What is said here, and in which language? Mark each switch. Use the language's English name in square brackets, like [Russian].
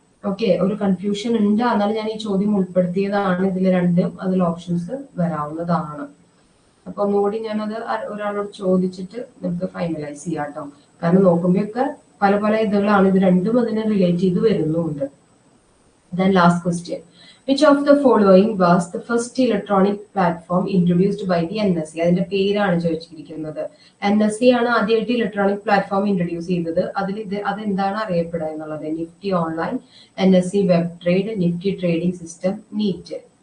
[Malayalam] Okay, ഒരു confusion ഉണ്ട്, എന്നാലും ഞാൻ ഈ ചോദ്യം ഉൾപ്പെടുത്തിയതാണ്. ഇതിൽ രണ്ടും അതിൽ ഓപ്ഷൻസ് വരാവുന്നതാണ്. അപ്പൊ ഒന്നുകൂടി ഞാനത് ഒരാളോട് ചോദിച്ചിട്ട് നമുക്ക് ഫൈനലൈസ് ചെയ്യാം കേട്ടോ. കാരണം നോക്കുമ്പോഴൊക്കെ പല പല ഇതുകളാണ്, ഇത് രണ്ടും അതിനെ റിലേറ്റ് ചെയ്ത് വരുന്നുണ്ട്. [English] Then last question. Which of the following was the first electronic platform introduced by the NSE? [Malayalam] അതിന്റെ പേരാണ് ചോദിച്ചിരിക്കുന്നത്. NSE ആണ് ആദ്യമായിട്ട് ഇലക്ട്രോണിക് പ്ലാറ്റ്ഫോം ഇൻട്രൊഡ്യൂസ് ചെയ്തത്. അതെന്താണ് അറിയപ്പെടുക എന്നുള്ളത്? [English] Nifty online, NSE web trade, Nifty trading system, NEAT.